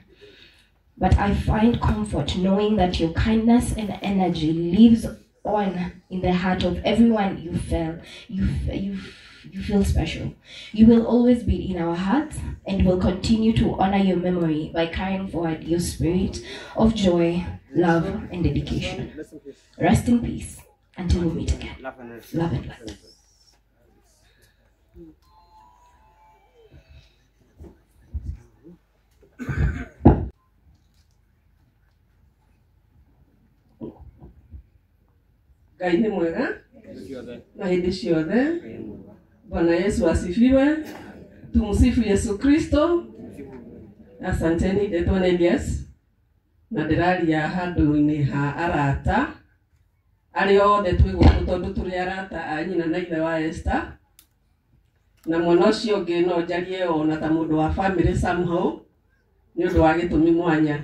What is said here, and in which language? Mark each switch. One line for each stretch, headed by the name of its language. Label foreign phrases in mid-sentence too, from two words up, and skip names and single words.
English: But I find comfort knowing that your kindness and energy lives on in the heart of everyone you feel special. You will always be in our hearts and will continue to honor your memory by carrying forward your spirit of joy, love, and dedication. Rest in peace until we meet again. Love and light.
Kikuyu: Ngai nĩ mwega na hĩndĩ ciothe.
Swahili: Bwana Yesu asifiwe. Tumsifu Yesu Kristo.
Kikuyu: Asanteni ndetwo nĩ Elias na ndĩraria handũ-inĩ ha arata arĩa othe twĩ gũkũ tondũ tũrĩ arata a nyina na ithe wa Esther, na mwana ũcio ũngĩ no njarie ona ta mũndũ wa family somehow nĩ ũndũ wa gĩtũmi mwanya.